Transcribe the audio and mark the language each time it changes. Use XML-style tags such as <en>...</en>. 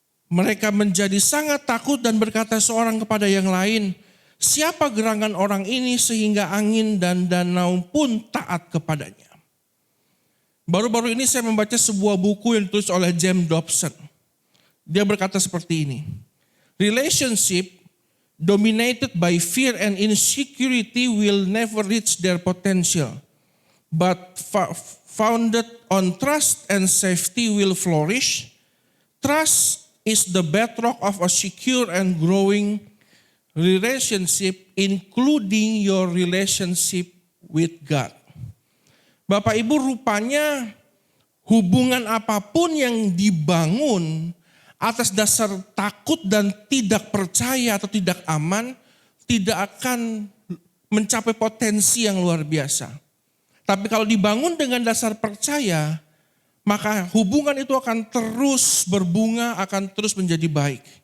<id>Mereka menjadi sangat takut dan berkata seorang kepada yang lain, siapa gerangan orang ini sehingga angin dan danau pun taat kepadanya? Baru-baru ini saya membaca sebuah buku yang ditulis oleh James Dobson. Dia berkata seperti ini,</id> <en>relationship dominated by fear and insecurity will never reach their potential, but founded on trust and safety will flourish. Trust is the bedrock of a secure and growing relationship, including your relationship with God.</en> <id>Bapak Ibu, rupanya hubungan apapun yang dibangun atas dasar takut dan tidak percaya atau tidak aman, tidak akan mencapai potensi yang luar biasa. Tapi kalau dibangun dengan dasar percaya, maka hubungan itu akan terus berbunga, akan terus menjadi baik.</id>